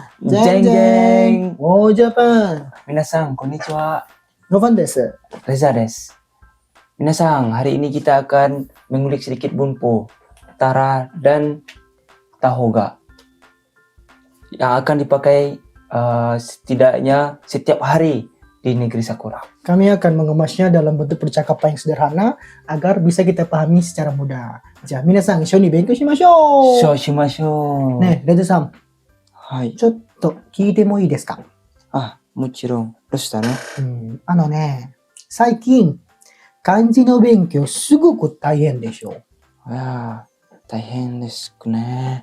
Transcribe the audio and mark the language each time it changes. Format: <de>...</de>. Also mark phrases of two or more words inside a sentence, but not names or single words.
<en>Jeng jeng. Oh Japan.</en> <ja>皆さん、こんにちは. Novan desu. Reza des.</ja> <id>Minasang, hari ini kita akan mengulik sedikit bunpo, tara, dan tahoga yang akan dipakai setidaknya setiap hari di negeri Sakura. Kami akan mengemasnya dalam bentuk percakapan yang sederhana agar bisa kita pahami secara mudah.</id> <ja>じゃ、皆さん、一緒に勉強しましょう. そうしましょう. Ne, Reza-san, はい。ちょっと聞いてもいいですか？もちろん。どうしたの？最近、漢字の勉強すごく大変でしょ？大変ですね。</ja>